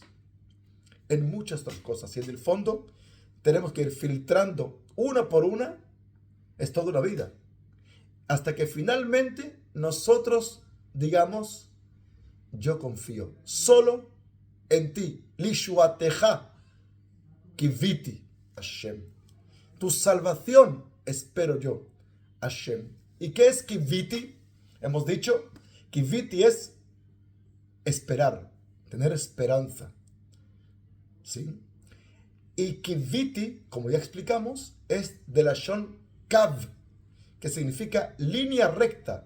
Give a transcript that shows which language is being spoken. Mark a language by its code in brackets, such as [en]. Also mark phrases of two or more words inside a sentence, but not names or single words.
[es] En muchas otras cosas. Y en el fondo tenemos que ir filtrando una por una. Es toda una vida. Hasta que finalmente nosotros digamos, yo confío solo en ti. [he] לישועתך קויתי השם. [es] Tu salvación espero yo, Hashem. ¿Y qué es kiviti? Hemos dicho, kiviti es esperar, tener esperanza. ¿Sí? Y kiviti, como ya explicamos, es de [he] לשון קו, [es] que significa línea recta.